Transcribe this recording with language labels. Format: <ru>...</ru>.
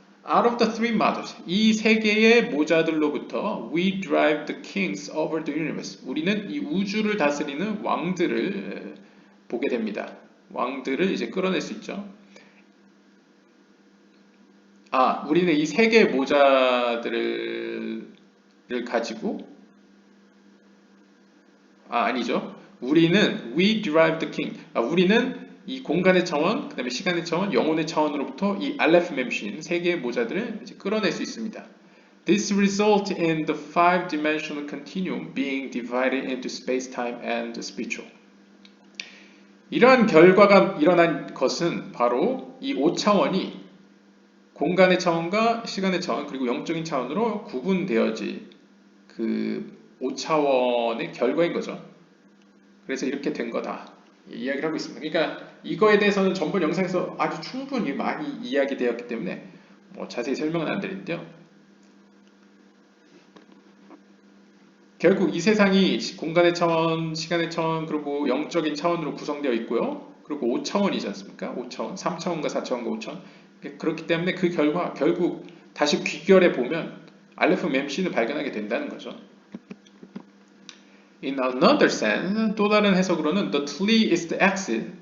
<en>Out of the three mothers,</en> <ko>이 세 개의 모자들로부터</ko> <en>we drive the kings over the universe.</en> <ko>우리는 이 우주를 다스리는 왕들을 보게 됩니다. 왕들을 이제 끌어낼 수 있죠. 우리는 이 세 개의 모자들을 가지고 아니죠. 우리는</ko> <en>we drive the king.</en> <ko>우리는 이 공간의 차원, 그 다음에 시간의 차원, 영혼의 차원으로부터 이 알레프 mem신 세 개의 모자들을 이제 끌어낼 수 있습니다.</ko> <en>This results in the five-dimensional continuum being divided into space-time and spiritual.</en> <ko>이러한 결과가 일어난 것은 바로 이 5차원이 공간의 차원과 시간의 차원 그리고 영적인 차원으로 구분되어진 그 5차원의 결과인 거죠. 그래서 이렇게 된 거다 이야기를 하고 있습니다. 그러니까 이거에 대해서는 전번 영상에서 아주 충분히 많이 이야기되었기 때문에 자세히 설명은 안 드리는데요. 결국 이 세상이 공간의 차원, 시간의 차원, 그리고 영적인 차원으로 구성되어 있고요. 그리고 5차원이지 않습니까? 5차원, 3차원과 4차원과 5차원. 그렇기 때문에 그 결과 결국 다시 귀결해 보면 알레프 멤신을 발견하게 된다는 거죠.</ko> <en>In another sense,</en> <ko>또 다른 해석으로는</ko> <en>the tli is the axis.</en>